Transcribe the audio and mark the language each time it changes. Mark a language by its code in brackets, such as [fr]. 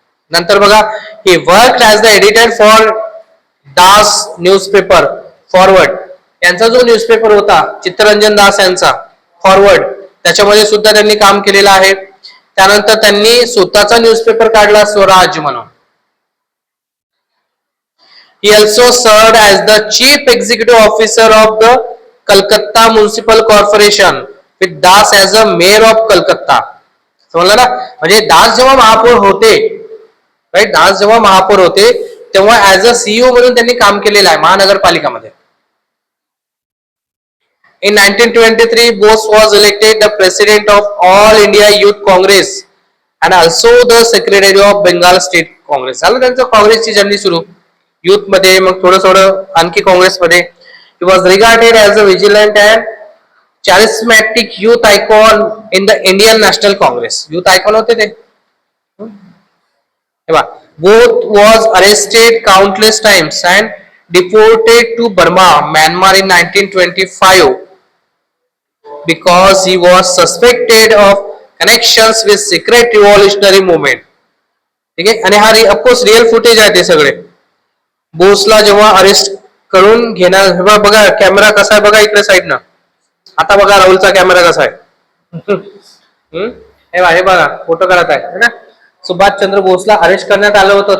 [mr] नंतर बघा, [en] He work as the editor for Das newspaper forward. [mr] यांचा जो न्यूजपेपर होता चित्तरंजन दास यांचा फॉरवर्ड, त्याच्यामध्ये सुद्धा त्यांनी काम केलेलं आहे. त्यानंतर त्यांनी स्वतःचा न्यूजपेपर काढला, स्वराज म्हणून. [en] He also served as the chief executive officer of the Calcutta Municipal Corporation with Das as a mayor of Calcutta. [mr] समजलं ना? म्हणजे दास जेव्हा महापौर होते, राईट, दास जेव्हा महापौर होते तेव्हा ऍज अ CEO म्हणून त्यांनी काम केलेलं आहे महानगरपालिकामध्ये. [en] In 1923, Bose was elected the president of All India Youth Congress and also the secretary of Bengal State Congress. [mr] झालं त्यांचं काँग्रेसची जर्नी सुरू. युथ मध्ये, मग थोडं आणखी काँग्रेसमध्ये. [en] He was regarded as a vigilant and charismatic youth icon in the Indian National Congress. [mr] Youth icon होते ते. [en] Both was arrested countless times and deported to Burma, Myanmar in 1925 because he was suspected of connections with secret revolutionary movement. [mr] ठीक आहे. आणि हा of course real footage आहे ते सगळे. बोसला जेव्हा अरेस्ट करून घेणार, बघा कॅमेरा कसा आहे बघा इकडे साईडनं. आता बघा राहुलचा कॅमेरा कसा आहे. हे बघा फोटो करत आहे ना. सुभाषचंद्र बोसला अरेस्ट करण्यात आलं होतं.